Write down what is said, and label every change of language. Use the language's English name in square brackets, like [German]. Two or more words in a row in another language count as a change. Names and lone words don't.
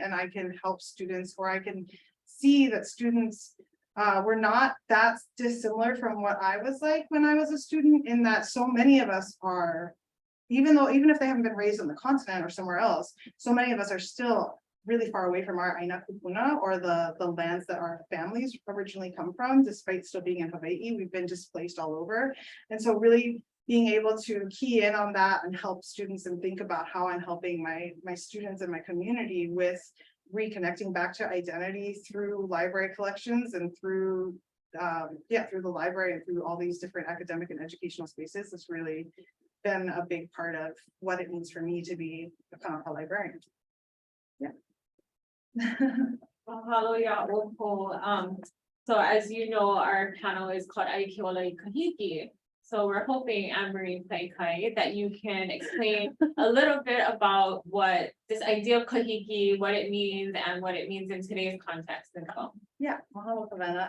[English] And I can help students, or I can see that students were not that dissimilar from what I was like when I was a student, in that so many of us are, even if they haven't been raised on the continent or somewhere else, so many of us are still really far away from our [Hawaiian] ʻāina kūpuna, [English] or the lands that our families originally come from. Despite still being in Hawaii, we've been displaced all over. And so really being able to key in on that and help students and think about how I'm helping my students and my community with reconnecting back to identity through library collections and through the library and through all these different academic and educational spaces has really been a big part of what it means for me to be a Kānaka librarian. Yeah. [Hawaiian] Mahalo ya ʻoukou. [English] So as you know, our panel is called Aikeola Kahiki. So we're hoping, Annemarie Paikai, that you can explain a little bit about what this idea of kahiki, what it means, and what it means in today's context and so. Yeah, mahalo Kawena.